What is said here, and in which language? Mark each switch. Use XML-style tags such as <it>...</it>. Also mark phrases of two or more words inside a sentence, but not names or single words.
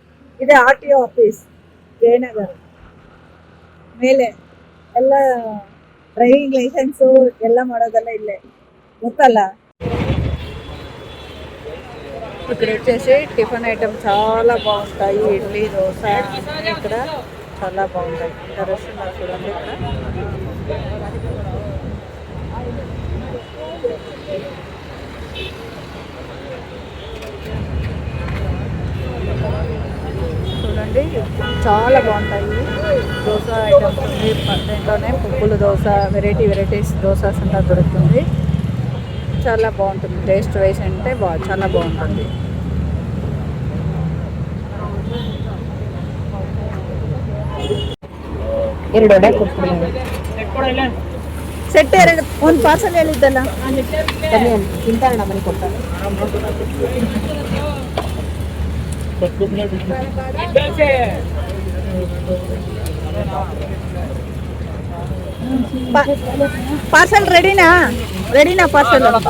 <kn>ಇದೆ</kn> <en>RTO office</en> <kn>ಜಯನಗರ ಮೇಲೆ ಎಲ್ಲ</kn> <en>driving licence</en> <kn>ಎಲ್ಲ ಮಾಡೋದೆಲ್ಲ ಇಲ್ಲೇ ಗೊತ್ತಲ್ಲ.</kn> <te>ఇక్కడ వచ్చేసి</te> <en>tiffin item</en> <te>చాలా బాగుంటాయి. ఇడ్లీ దోశ ఇక్కడ చాలా బాగుంటాయి. టెర్రస్ ఉన్నారు చూడండి ఇక్కడ. చూడండి చాలా బాగుంటాయి దోశ ఐటమ్స్ ఉంది. దీంట్లోనే పువ్వుల దోశ వెరైటీస్ దోశస్ అంతా దొరుకుతుంది. చాలా బాగుంటుంది.</te> <en>taste wise</en> <te>అంటే చాలా బాగుంటుంది.</te> <kn>ಎರಡು ವಡೆ ಕೊಡ್ತೀನಿ ಸೆಟ್ ಎರಡು ಒಂದು ಪಾರ್ಸಲ್ ಹೇಳಿದ್ದಲ್ಲ. ಬನ್ನಿ ತಿಂತಾರಣ್ಣ ಮನೆ ಕೊಡ್ತಾರೆ. ಪಾರ್ಸಲ್ ರೆಡಿನಾ ಪಾರ್ಸಲ್?</kn>